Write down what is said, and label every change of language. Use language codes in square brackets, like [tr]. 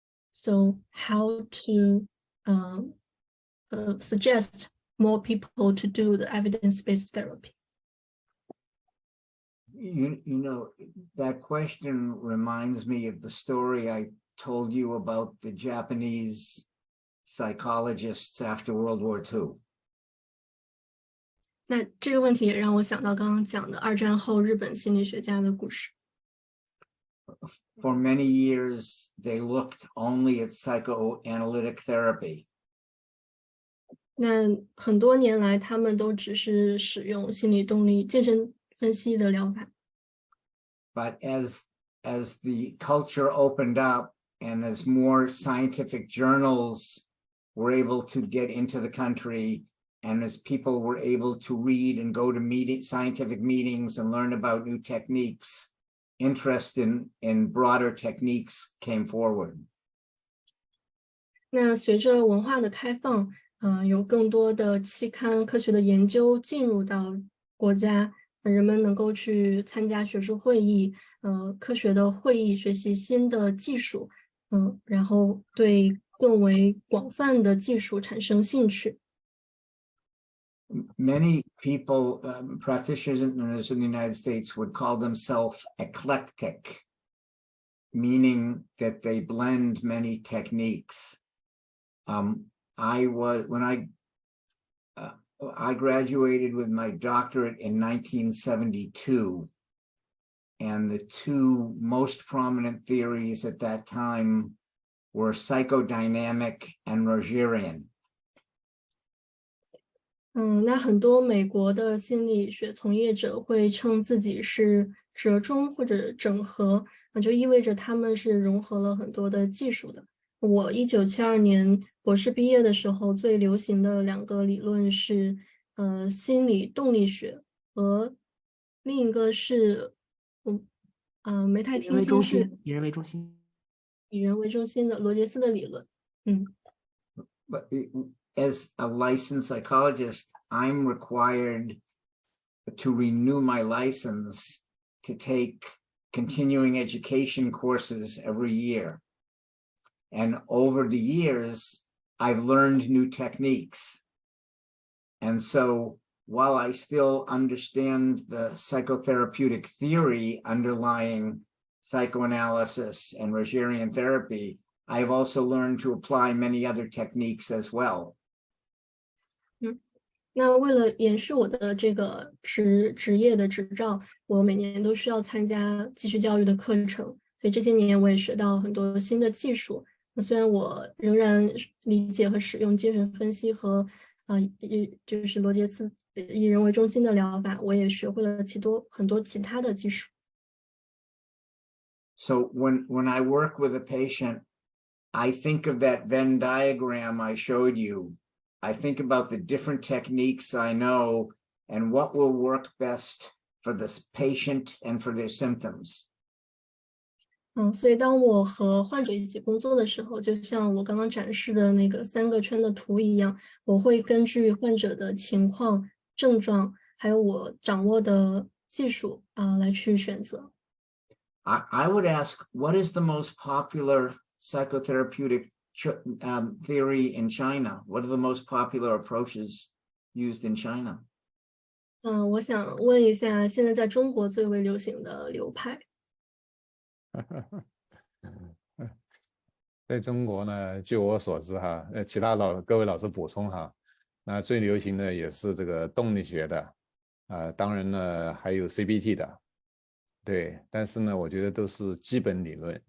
[en] So how to suggest more people to do the evidence-based therapy? You know, that question reminds me of the story I told you about the Japanese psychologists after World War II. [zh] 那这个问题也让我想到刚刚讲的二战后日本心理学家的故事。 [en] For many years, they looked only at psychoanalytic therapy. [zh] 那很多年来，他们都只是使用心理动力精神分析的疗法。 [en] But as the culture opened up and as more scientific journals were able to get into the country, and as people were able to read and go to scientific meetings and learn about new techniques, interest in broader techniques came forward. [zh] 那随着文化的开放，有更多的期刊科学的研究进入到国家，人们能够去参加学术会议，科学的会议，学习新的技术，然后对更为广泛的技术产生兴趣。 [en] Many people, practitioners in the United States would call themselves eclectic, meaning that they blend many techniques. I graduated with my doctorate in 1972, and the two most prominent theories at that time were psychodynamic and Rogerian. [zh] 那很多美国的心理学从业者会称自己是折中或者整合，就意味着他们是融合了很多的技术的。我1972年博士毕业的时候，最流行的两个理论是心理动力学和另一个是没太听清是以人为中心的罗杰斯的理论。 [en] But as a licensed psychologist, I'm required to renew my license to take continuing education courses every year. And over the years, I've learned new techniques. And so while I still understand the psychotherapeutic theory underlying psychoanalysis and Rogerian therapy, I've also learned to apply many other techniques as well. [zh] 那为了延续我的这个职业的执照，我每年都需要参加继续教育的课程，所以这些年我也学到很多新的技术。那虽然我仍然理解和使用精神分析和就是罗杰斯以人为中心的疗法，我也学会了很多其他的技术。 [en] So when I work with a patient, I think of that Venn diagram I showed you, I think about the different techniques I know and what will work best for this patient and for their symptoms. [zh] 所以当我和患者一起工作的时候，就像我刚刚展示的那个3个圈的图一样，我会根据患者的情况、症状，还有我掌握的技术来去选择。 [en] I would ask, what is the most popular psychotherapeutic theory in China? What are the most popular approaches used in China? [zh] 我想问一下，现在在中国最为流行的流派？在中国呢，据我所知哈，其他各位老师补充哈，那最流行的也是这个动力学的，当然呢还有 CBT 的，对，但是呢，我觉得都是基本理论。